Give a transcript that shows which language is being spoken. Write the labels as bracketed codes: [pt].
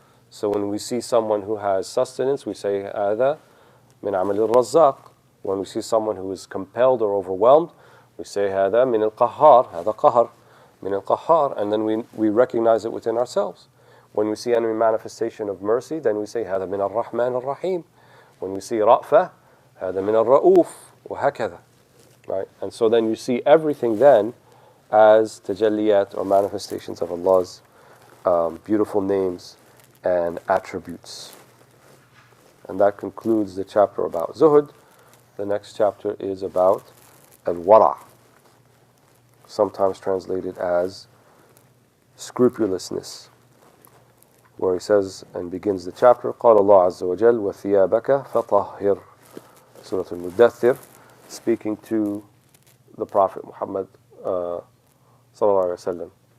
[en] So when we see someone who has sustenance, we say, [ar] هذا من عمل الرزاق. [en] When we see someone who is compelled or overwhelmed, we say, [ar] هذا من القهار, هذا قهر, من القهار, [en] and then we recognize it within ourselves. When we see any manifestation of mercy, then we say, [ar] هذا من الرحمن الرحيم. [en] When we see [ar] رأفة, هذا من الرؤوف, وهكذا. [en] Right? And so then you see everything then as tajalliyat, or manifestations of Allah's beautiful names and attributes. And that concludes the chapter about Zuhud. The next chapter is about al-wara', sometimes translated as scrupulousness, where he says and begins the chapter, [ar] قال الله عز وجل وثيابك فطهر, [en] Surah Al-Mudaththir, speaking to the Prophet Muhammad sallallahu alaihi wasallam.